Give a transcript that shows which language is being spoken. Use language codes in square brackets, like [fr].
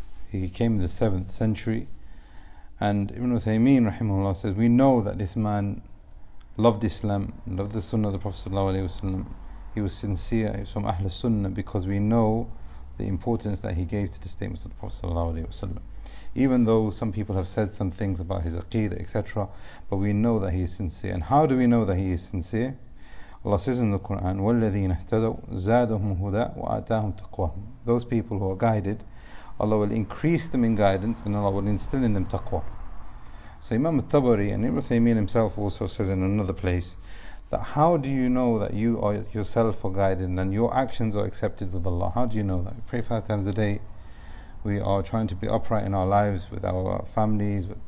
[en] He came in the 7th century, and Ibn Uthaymin rahimahullah says, we know that this man loved Islam, loved the Sunnah of the Prophet ﷺ. He was sincere, he was from Ahl Sunnah, because we know the importance that he gave to the statements of the Prophet ﷺ. Even though some people have said some things about his aqeedah, etc., but we know that he is sincere. And how do we know that he is sincere? Allah says in the Quran, [ar] وَالَّذِينَ اهْتَدَوْا زَادَهُمْ هُدًى وَآتَاهُمْ تَقْوَاهُم. [en] Those people who are guided, Allah will increase them in guidance and Allah will instill in them taqwa. So Imam al-Tabari and al-Uthaymin himself also says in another place that how do you know that you are yourself are guided and your actions are accepted with Allah? How do you know that? We pray 5 times a day. We are trying to be upright in our lives with our families.